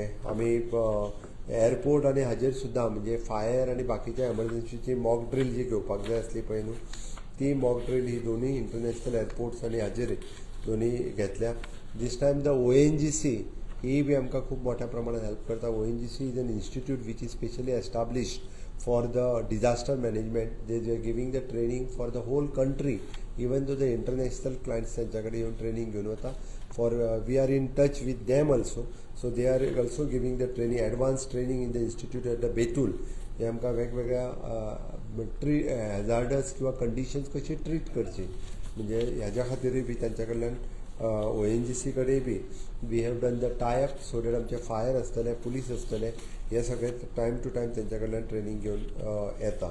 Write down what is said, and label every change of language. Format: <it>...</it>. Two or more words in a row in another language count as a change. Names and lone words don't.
<kok>आमी एअरपोर्ट आनी हाजेर सुद्दां म्हणजे फायर आनी बाकीच्या एमर्जन्सीची</kok> <en>mock drill</en> <kok>जी घेवपाक जाय आसली पळय न्हू ती</kok> <en>mock drill</en> <kok>ही दोनूय</kok> <en>international airports</en> <kok>आनी हाजेर दोनूय घेतल्या.</kok> <en>this time the ONGC</en> <kok>ही बी आमकां खूब मोठ्या प्रमाणात हेल्प करता.</kok> <en>ONGC is an institute which is specially established for the disaster management. They are giving the training for the whole country, even though the international clients</en> <kok>त्यांच्याकडे येऊन ट्रेनिंग घेऊन वता.</kok> <en>For we are in touch with them also, so they are also giving the training, advanced training in the institute at the Betul.</en> <kok>हे आमकां वेगवेगळ्या हॅजार्डस किंवा कंडिशन्स कशी ट्रीट करची म्हणजे ह्याच्या खातीरूय बी तांच्या कडल्यान ONGC कडेन बी</kok> <en>we have done the tie-up so that</en> <kok>आमचे फायर आसतले, पुलीस आसतले हे सगळे</kok> <en>time to time</en> <kok>तेंच्या कडल्यान ट्रेनिंग घेवन येता.</kok>